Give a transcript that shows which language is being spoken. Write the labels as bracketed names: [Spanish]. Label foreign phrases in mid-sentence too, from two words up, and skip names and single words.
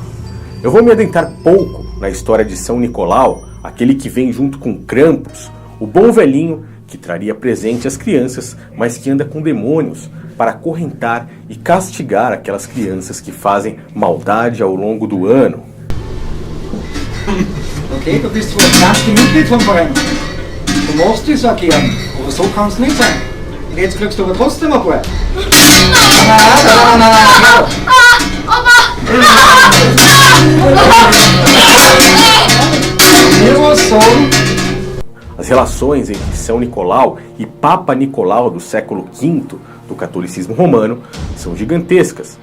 [Portuguese] Eu vou me adentrar pouco na história de São Nicolau, aquele que vem junto com Krampus, o bom velhinho que traria presente às crianças, mas que anda com demônios para acorrentar e castigar aquelas crianças que fazem maldade ao longo do ano. [German] Okay, du bist wohl das erste Mitglied vom Verein. Du magst das auch gern, aber so kann es nicht sein. Und jetzt kriegst du aber trotzdem ein paar. [Portuguese] As relações entre São Nicolau e Papa Nicolau do século V do catolicismo romano são gigantescas.